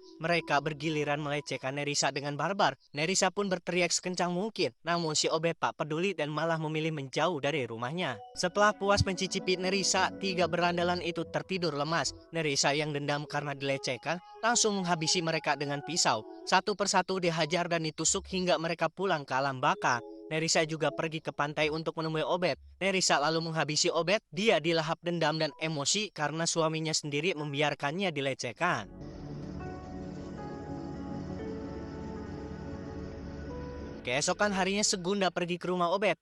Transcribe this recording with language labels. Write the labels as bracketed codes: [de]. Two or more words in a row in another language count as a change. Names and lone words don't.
[id] Mereka bergiliran melecehkan Nerissa dengan barbar. Nerissa pun berteriak sekencang mungkin. Namun si Obed tak peduli dan malah memilih menjauh dari rumahnya. Setelah puas mencicipi Nerissa, 3 berandalan itu tertidur lemas. Nerissa yang dendam karena dilecehkan langsung menghabisi mereka dengan pisau. Satu persatu dihajar dan ditusuk hingga mereka pulang ke alam baka. Nerissa juga pergi ke pantai untuk menemui Obed. Nerissa lalu menghabisi Obed. Dia dilahap dendam dan emosi karena suaminya sendiri membiarkannya dilecehkan. Keesokan harinya Segunda pergi ke rumah Obed.